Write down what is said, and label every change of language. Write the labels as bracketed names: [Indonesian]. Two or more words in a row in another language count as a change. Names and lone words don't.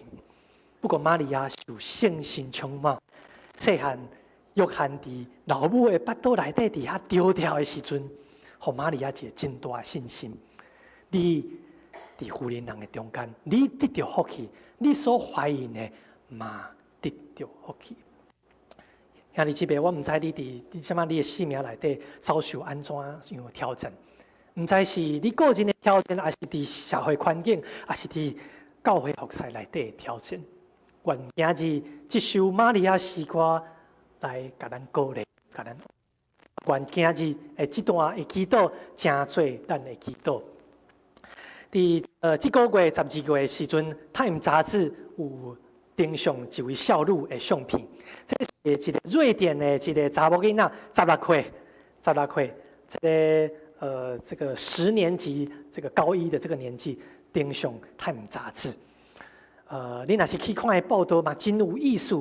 [Min Nan Chinese] 不过玛利亚是有信心充满，细汉约翰伫老母的腹肚内底伫遐丢掉的时阵，互玛利亚一个真大的信心。你伫妇人人的中间，你得到福气，你所怀孕的嘛得到福气。兄弟姊妹，我唔知你伫什么你的生命内底遭受安怎样的挑战，唔知是你个人的挑战，还是伫社会环境，还是伫教会服侍内底的挑战。愿今日这首玛利亚诗歌来甲咱鼓励，甲咱。愿今日的这段的祈祷，成做咱的祈祷。伫这个月12月的时阵，《Time》杂志有登上一位少女的相片。这是一个瑞典的一个查某囡仔，16岁，这个10年级，这个高一的这个年纪，登上《Time》杂志。你若是去看的报道嘛，真有意思。